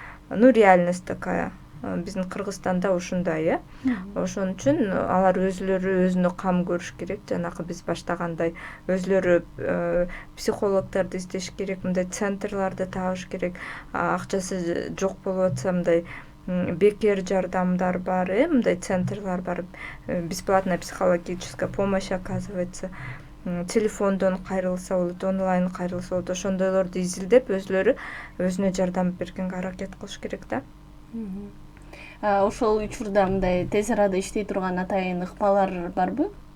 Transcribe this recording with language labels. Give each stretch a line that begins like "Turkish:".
Russian: Реальность такая.
Kyrgyz: Биздин Кыргызстанда ушундай, Ошон үчүн алар өзүлөрү өзүнө кам көрүш керек. Жанагы биз баштагандай өзүлөрү психологдорду издеш керек, мындай центрларды табыш керек. Акчасы жок болуп атса мындай бекер жардамдар бар, мындай центрлар бар.
Russian: Бесплатная психологическая помощь оказывается.
Kyrgyz: Телефондон кайрылса болот, онлайн кайрылса болот. Ошондойлорду изилдеп өзүлөрү өзүнө жардам бергенге аракет кылыш керек да. Ошол учурда мындай тез арада иштей турган атайын ыкмалар барбы?